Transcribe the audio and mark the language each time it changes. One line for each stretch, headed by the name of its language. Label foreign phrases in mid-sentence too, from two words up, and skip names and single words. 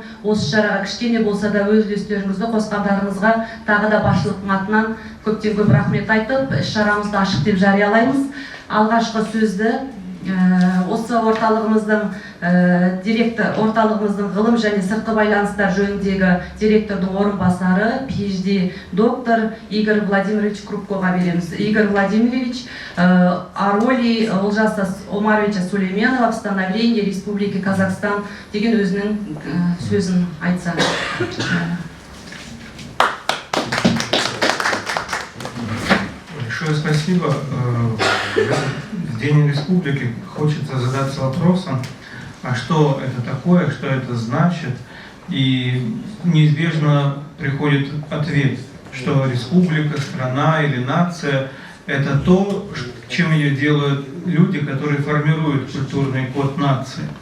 Kazakh: Осы шараға кішкене болса да өз үлестеріңізді қосқандарыңызға тағы да басшылықтың атынан көптен көп рахмет айтып, шарамызды ашық деп жариялаймыз. Алғашқы сөзді осы орталығымыздың ғылым және сыртқы байланыстар жөніндегі директордың орынбасары, PhD доктор Игорь Владимирович Крупкоға береміз.
Russian: Игорь Владимирович о роли Олжаса Омаровича Сулейменова в становлении Республики Казахстан
Kazakh: деген өзінің сөзін айтса.
Russian: Большое спасибо. В День Республики хочется задаться вопросом, а что это такое, что это значит, и неизбежно приходит ответ, что республика, страна или нация – это то, чем ее делают люди, которые формируют культурный код нации.